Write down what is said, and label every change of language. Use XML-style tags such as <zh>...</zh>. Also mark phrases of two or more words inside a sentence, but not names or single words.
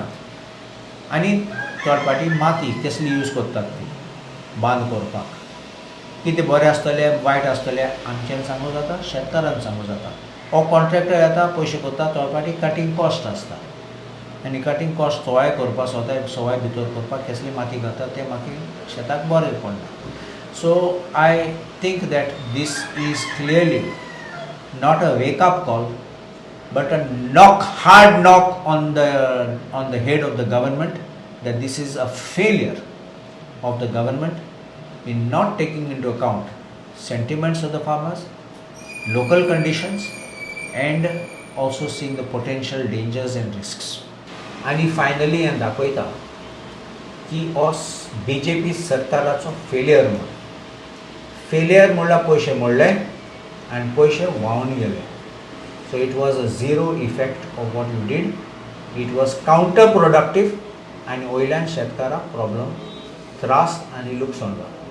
<kok>आनी</kok> <en>third party</en> <kok>माती कसली यूज करतात ती बांद करपाक, कितें बरें आसतलें वायट आसतलें आमच्यान सांगूं जाता, शेतकारांक सांगूं जाता. हो कॉन्ट्रॅक्टर येता पयशे कोत्ता,</kok> <en>third party cutting cost</en> <kok>आसता आनी</kok> <en>cutting cost</en> <kok>सवाय करपाक सवाय भितर करपाक कसली माती घालता तें माती शेताक बरें पडना.</kok> <en>so I think that this is clearly not a wake-up call, but a hard knock on the head of the government, that this is a failure of the government in not taking into account sentiments of the farmers, local conditions, and also seeing the potential dangers and risks. And finally and</en> <kok>दाखयता की BJP सरकाराचो फेलियर म्हणल्यार पयशे मोडले and पयशे व्हांवन गेले.</kok> <en>So it was a zero effect of what you did. It was counterproductive and</en> <kok>वयल्यान शेतकाराक प्रॉब्लम त्रास आनी लुकसाण जाता.</kok>